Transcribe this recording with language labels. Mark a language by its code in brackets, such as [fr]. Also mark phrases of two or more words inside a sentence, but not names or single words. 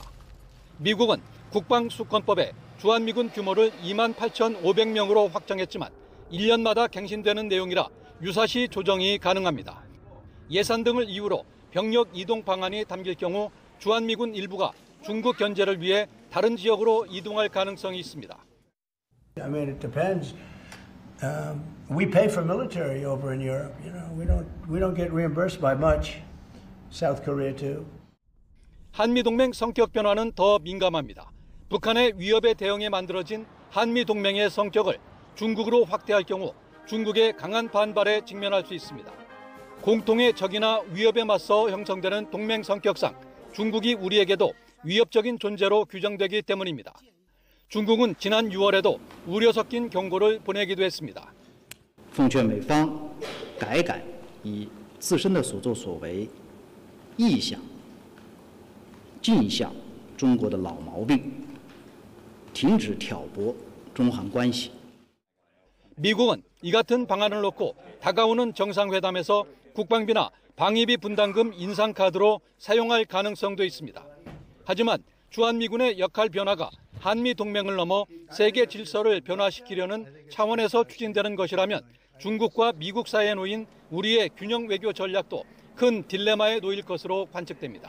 [ko] 미국은 국방수권법에 주한미군 규모를 28,500명으로 확정했지만 1년마다 갱신되는 내용이라 유사시 조정이 가능합니다. 예산 등을 이유로 병력 이동 방안이 담길 경우 주한미군 일부가 중국 견제를 위해 다른 지역으로 이동할 가능성이 있습니다. [en] I mean, it depends. We pay for military over in Europe. You know, we don't get reimbursed by much. South Korea too. [ko] 한미 동맹 성격 변화는 더 민감합니다. 북한의 위협에 대응해 만들어진 한미 동맹의 성격을 중국으로 확대할 경우 중국의 강한 반발에 직면할 수 있습니다. 공통의 적이나 위협에 맞서 형성되는 동맹 성격상 중국이 우리에게도 위협적인 존재로 규정되기 때문입니다. 중국은 지난 6월에도 우려 섞인 경고를 보내기도 했습니다. [zh] 奉劝美方改以自身的所作所为意向尽向中国的老毛病 停止挑拨中韩关系. [ko] 미국은 이 같은 방안을 놓고 다가오는 정상회담에서 국방비나 방위비 분담금 인상 카드로 사용할 가능성도 있습니다. 하지만 주한미군의 역할 변화가 한미 동맹을 넘어 세계 질서를 변화시키려는 차원에서 추진되는 것이라면 중국과 미국 사이에 놓인 우리의 균형 외교 전략도 큰 딜레마에 놓일 것으로 관측됩니다.